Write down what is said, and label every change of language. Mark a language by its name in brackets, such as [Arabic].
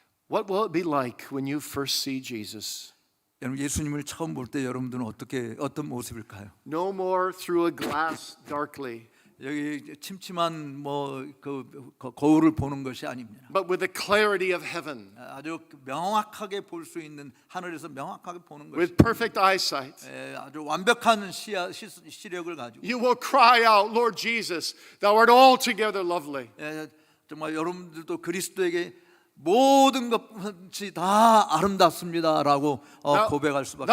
[English] What will it be like when you first see Jesus? [Korean] 여러분 예수님을 처음 볼 때 여러분들은 어떤 모습일까요? [English] No more through a glass darkly, [Korean] 여기 침침한 그 거울을 보는 것이 아닙니다. [English] but with the clarity of heaven, [Korean] 아주 명확하게 볼 수 있는 하늘에서 명확하게 보는 것이 [English] with perfect eyesight. [Korean] 아주 완벽한 시력을 가지고 [English] You will cry out, Lord Jesus, thou art altogether lovely. [Korean] 정말 여러분들도 그리스도에게 모든 것이 다 아름답습니다라고 고백할 수밖에